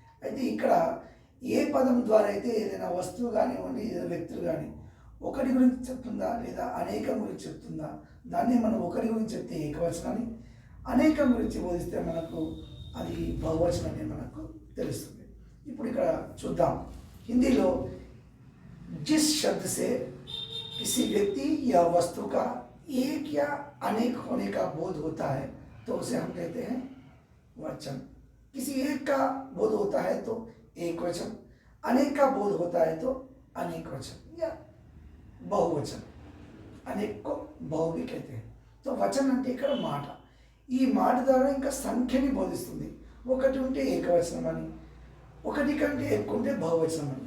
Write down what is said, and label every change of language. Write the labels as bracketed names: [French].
[Telugu] అయితే ఇక్కడ ఏ పదం ద్వారా అయితే ఏదైనా వస్తువు కానివ్వండి, ఏదైనా వ్యక్తులు కానీ ఒకటి గురించి చెప్తుందా లేదా అనేకం గురించి చెప్తుందా, దాన్ని మనం ఒకటి గురించి చెప్తే ఏకవచనాన్ని, అనేకం గురించి బోధిస్తే మనకు అది బహువచనం అని మనకు తెలుస్తుంది. ఇప్పుడు ఇక్కడ చూద్దాం. హిందీలో [Hindi] జిస్ शब्द से किसी व्यक्ति या वस्तु का एक या अनेक होने का बोध होता है तो उसे हम कहते हैं वचन. किसी एक का बोध होता है तो एक वचन, अनेक का बोध होता है तो अनेक वचन या बहुवचन. अनेक को बहु भी कहते हैं. [Telugu] तो वचन అంటే ఇక్కడ మాట. ఈ మాట ద్వారా ఇంకా సంఖ్యని బోధిస్తుంది. ఒకటి ఉంటే ఏకవచనం అని, ఒకటి కంటే ఎక్కువ ఉంటే బహువచనం అని.